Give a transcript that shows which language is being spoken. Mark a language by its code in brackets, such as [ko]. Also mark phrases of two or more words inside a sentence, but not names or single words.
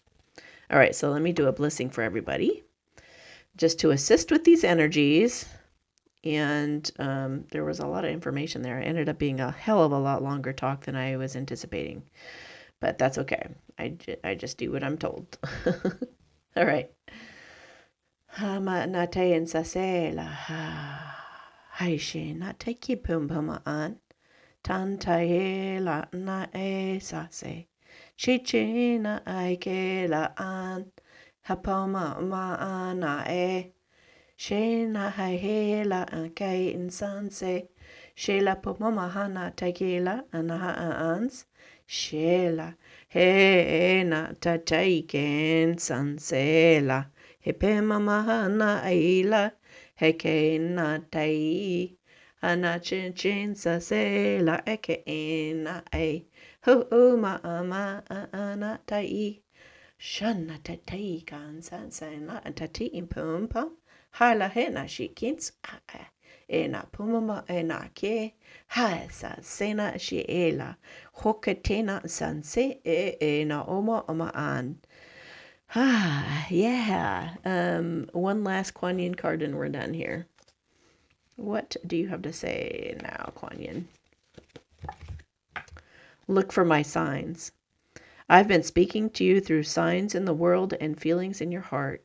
[en] All right, so let me do a blessing for everybody, just to assist with these energies. And there was a lot of information there. It ended up being a hell of a lot longer talk than I was anticipating. But that's okay. I just do what I'm told. All right. Hama na te en sa se la ha. Haishe na te ki pum puma an. Tan tai la na e sa se. Chichi na ai ke la an. Hapoma ma ana e. She na hai he la an kai in san se. She la puma hana te ki la an ha ans. She la he na ta te ken san se la. He pe mama na aila, he ke na tai, ana chin sa se la eke na ai, ho ma ana tai, shana ta tai kan san san la ta ti pum pum, hala he na shi kins e na pumama e na ke, ha sa se na shi e la, hoke te na san se e na oma an. Yeah. One last Kuan Yin card and we're done here. What do you have to say now, Kuan Yin? Look for my signs. I've been speaking to you through signs in the world and feelings in your heart.